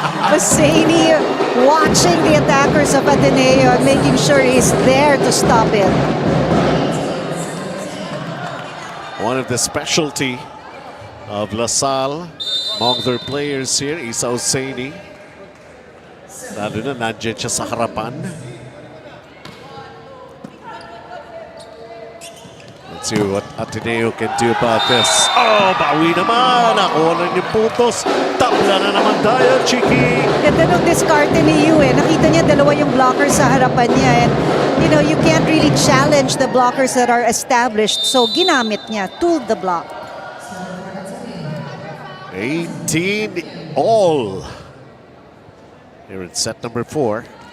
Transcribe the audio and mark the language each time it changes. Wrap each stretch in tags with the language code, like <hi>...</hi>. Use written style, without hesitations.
<en>Hosseini watching the attackers of Ateneo and making sure he's there to stop it. One of the specialty of LaSalle among their players here, Isa Husseini.</en> <tl>Lalo na nandiyan siya sa harapan.</tl> <en>Let's see what Ateneo can do about this.</en> <tl>Oh, bawi naman. Nakuha na yung putos. Tabla na naman tayo, Chiki. Ganda nung diskarte ni Yu eh. Nakita niya dalawa yung blockers sa harapan niya.</tl> <en>And, you know, you can't really challenge the blockers that are established. So,</en> <tl>ginamit niya.</tl> <en>Tooled the block. 18 all. Here in set number 4.</en>